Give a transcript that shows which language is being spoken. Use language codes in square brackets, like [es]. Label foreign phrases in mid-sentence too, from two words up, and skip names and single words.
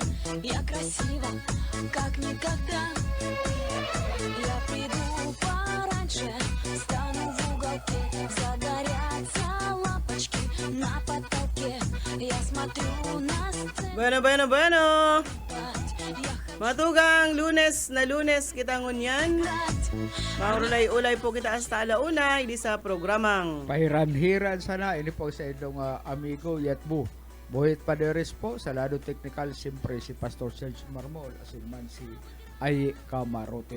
[ru] Я красива, как никогда. Я приду пораньше, стану в уголке. Загорятся лампочки на потолке. Я смотрю на сцену. Bueno. Я [bik] Mga tugang, lunes na lunes kita ngunyan. Maurulay-ulay po kita hasta alauna, hindi sa programang. Pahiran-hiran sana, ini po sa inyong amigo Yatbu. Boyet Paderes po, sa lado technical, siyempre si Pastor Serge Marmol, asin man si Ay Camarote.